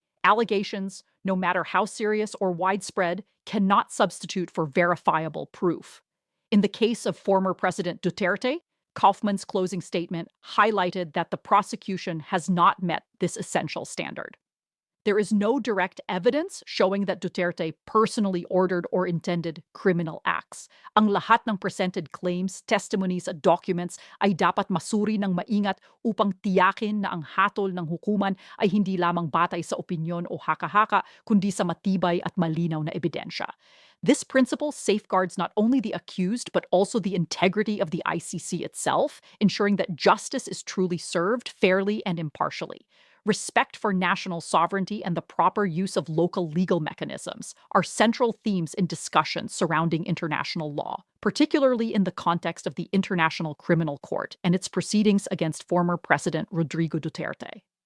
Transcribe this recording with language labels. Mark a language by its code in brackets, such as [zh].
[en] Allegations, no matter how serious or widespread, cannot substitute for verifiable proof. In the case of former President Duterte, Kaufman's closing statement highlighted that the prosecution has not met this essential standard. There is no direct evidence showing that Duterte personally ordered or intended criminal acts. [tl] Ang lahat ng [en] presented claims, testimonies [tl] at documents ay dapat masuri ng maingat upang tiyakin na ang hatol ng hukuman ay hindi lamang batay sa opinyon o haka-haka, kundi sa matibay at malinaw na ebidensya. [en] This principle safeguards not only the accused, but also the integrity of the ICC itself, ensuring that justice is truly served fairly and impartially. Respect for national sovereignty and the proper use of local legal mechanisms are central themes in discussions surrounding international law, particularly in the context of the International Criminal Court and its proceedings against former President Rodrigo Duterte.